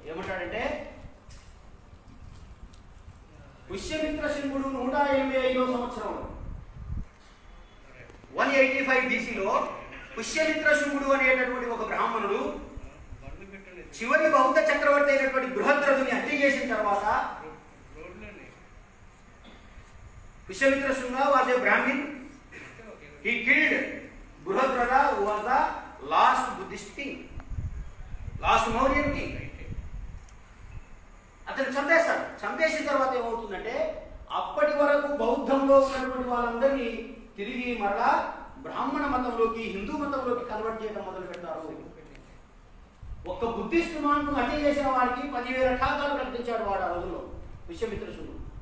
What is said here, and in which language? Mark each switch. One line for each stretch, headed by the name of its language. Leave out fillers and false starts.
Telugu: ఏమంటాడంటే, పుష్యమిత్ర శృంగుడు 185వ సంవత్సరంలో 185 BCలో పుష్యమిత్ర శృంగుడు అనేటటువంటి ఒక బ్రాహ్మణుడు చివరి బౌద్ధ చక్రవర్తి అయినటువంటి బృహద్రథుని హత్య చేసిన తర్వాత, Pushyamitra Sringa
English: Was a Brahmin. He killed Bruhadratha, who was the last Buddhist king, last Mauryan king.
Telugu: అతను చంపేస్తాడు. చంపేసిన తర్వాత ఏమవుతుందంటే, అప్పటి వరకు బౌద్ధంలో ఉన్నటువంటి వాళ్ళందరినీ తిరిగి మరలా బ్రాహ్మణ మతంలోకి, హిందూ మతంలోకి కన్వర్ట్ చేయడం మొదలు పెడతారు. ఒక్క బుద్ధిస్ట్ మాన్కు హత్య చేసిన వాడికి 10,000 ఠాకాలు ప్రకటించాడు వాడు ఆ రోజుల్లో విశ్వామిత్రుడు.